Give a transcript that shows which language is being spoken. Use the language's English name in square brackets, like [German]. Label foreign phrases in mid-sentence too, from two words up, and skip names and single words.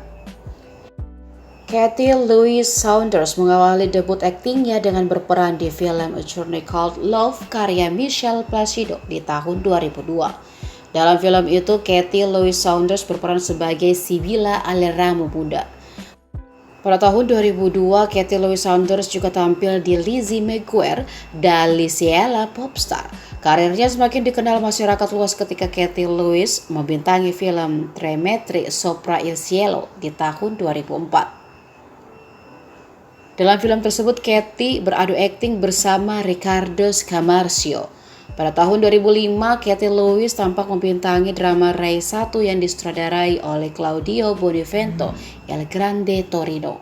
[Indonesian] Katie Louise Saunders mengawali debut aktingnya dengan berperan di film A Journey Called Love karya Michel Placido di tahun 2002. Dalam film itu, Katie Louise Saunders berperan sebagai Sibilla Aleramo Bunda. Pada tahun 2002, Katie Louise Saunders juga tampil di Lizzie McGuire dan Lisiela Popstar. Karirnya semakin dikenal masyarakat luas ketika Katie Louise membintangi film Tre metri sopra il cielo di tahun 2004. Dalam film tersebut, Katie beradu akting bersama Riccardo Scamarcio. Pada tahun 2005, Katie Louise tampak membintangi drama Rai 1 yang disutradarai oleh Claudio Bonifento, El Grande Torino.